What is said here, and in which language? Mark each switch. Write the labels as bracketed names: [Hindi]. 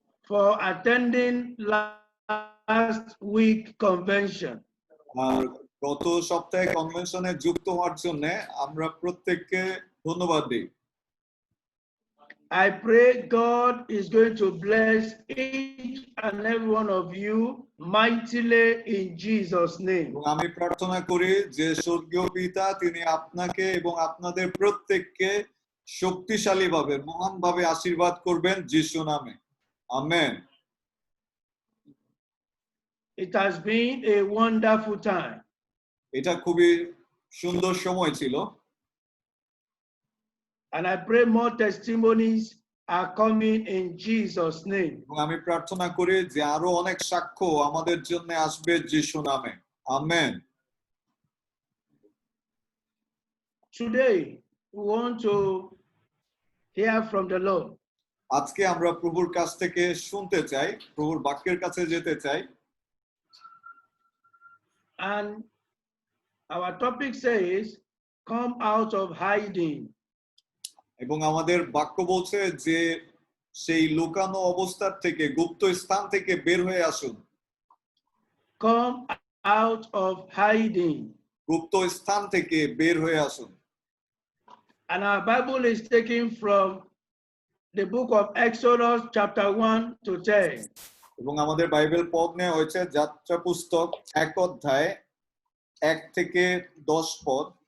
[English] For attending last week convention. [Bangla] আর গত সপ্তাহে কনভেনশনে যুক্ত হওয়ার জন্য আমরা প্রত্যেককে ধন্যবাদ দিই। [English] I pray God is going to bless each and every one of you mightily in Jesus' name. [Bangla] এবং আমি প্রার্থনা করি যে স্বর্গীয় পিতা তিনি আপনাকে এবং আপনাদের প্রত্যেককে শক্তিশালীভাবে মহানভাবে আশীর্বাদ করবেন যিশু নামে। Amen. [English] It has been a wonderful time. [Bangla] এটা খুবই সুন্দর সময় ছিল। [English] And I pray more testimonies are coming in Jesus' name. [Bangla] এবং আমি প্রার্থনা করি যে আরো অনেক সাক্ষ্য আমাদের জন্য আসবে যিশু নামে। Amen. [English] Today, we want to hear from the Lord. [Bangla] আজকে আমরা প্রভুর কাছ থেকে শুনতে চাই, প্রভুর বাক্যের কাছে যেতে চাই। [English] And our topic says, come out of hiding. [Bangla] এবং আমাদের বাক্য বলছে যে সেই লুকানো অবস্থার থেকে গুপ্ত স্থান থেকে বের হয়ে আসুন। [English] Come out of hiding. [Bangla] গুপ্ত স্থান থেকে বের হয়ে আসুন। [English] And our Bible is taken from the book of Exodus chapter 1 to 10. [Bangla] এবং আমাদের বাইবেল পদ নেওয়া হয়েছে যাত্রা পুস্তক 1 অধ্যায় 1 থেকে 10 পদ।